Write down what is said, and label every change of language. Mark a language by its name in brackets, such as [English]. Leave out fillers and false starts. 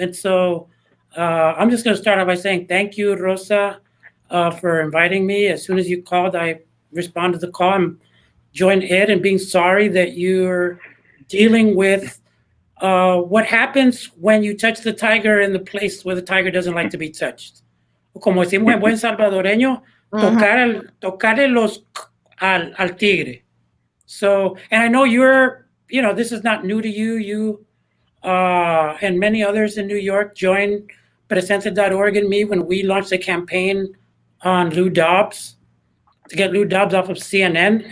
[English] And so I'm just going to start off by saying thank you, Rosa, for inviting me. As soon as you called, I responded to the call and joined Ed in being sorry that you're dealing with what happens when you touch the tiger in the place where the tiger doesn't like to be touched. [Spanish] Como decimos en buen salvadoreño, tocarle al tigre. [English] So, and I know this is not new to you. You and many others in New York joined Presente.org and me when we launched a campaign on Lou Dobbs to get Lou Dobbs off of CNN.